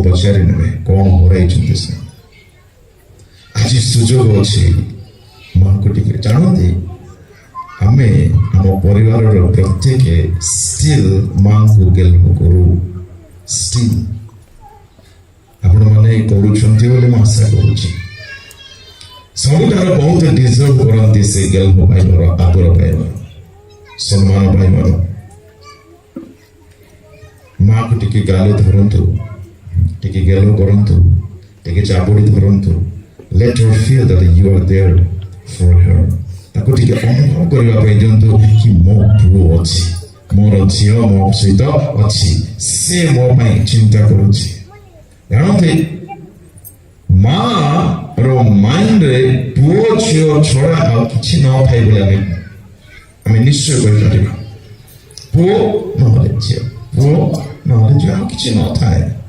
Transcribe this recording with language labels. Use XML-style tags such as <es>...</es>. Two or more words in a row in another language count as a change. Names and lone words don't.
<or>ପଚାରି ନେବେ କଣ ହରାଇଛନ୍ତି ସେ ଆଜି ସୁଯୋଗ ଅଛି ମାଙ୍କୁ ଟିକେ ଜାଣନ୍ତି ଆମେ ଆମ ପରିବାରର ପ୍ରତ୍ୟେକ ଷ୍ଟିଲ୍ ମାଙ୍କୁ ଗେଲ କରୁ ଷ୍ଟିଲ୍ ଆପଣମାନେ କରୁଛନ୍ତି ବୋଲି ମୁଁ ଆଶା କରୁଛି ସବୁଠାରୁ ବହୁତ ଡିଜର୍ଭ କରନ୍ତି ସେ ଗେଲ ପାଇବାର ଆଦର ପାଇବାର ସମ୍ମାନ ପାଇବାର ମାକୁ ଟିକେ ଗାଲ ଧରନ୍ତୁ ଟିକେ ଗେଲ କରନ୍ତୁ ଟିକେ ଚାବୁଡ଼ି ଧରନ୍ତୁ</or> <en>let her feel that you are there for her</en> <or>ତାକୁ ଟିକେ ଅନୁଭବ କରିବା ପାଇଁ ଦିଅନ୍ତୁ କି ମୋ ପୁଅ ଅଛି ମୋର ଝିଅ ମୋ ସହିତ ଅଛି ସେ ମୋ ପାଇଁ ଚିନ୍ତା କରୁଛି ଜାଣନ୍ତି ମାର ମାଇଣ୍ଡରେ ପୁଅ ଝିଅ ଛଡ଼ା ଆଉ କିଛି ନଥାଏ ବୋଲି ଆମେ ନିଶ୍ଚୟ କହିପାରିବା ପୁଅ ନହେଲେ ଝିଅ ପୁଅ ନହେଲେ ଝିଅ ଆଉ କିଛି ନଥାଏ</or>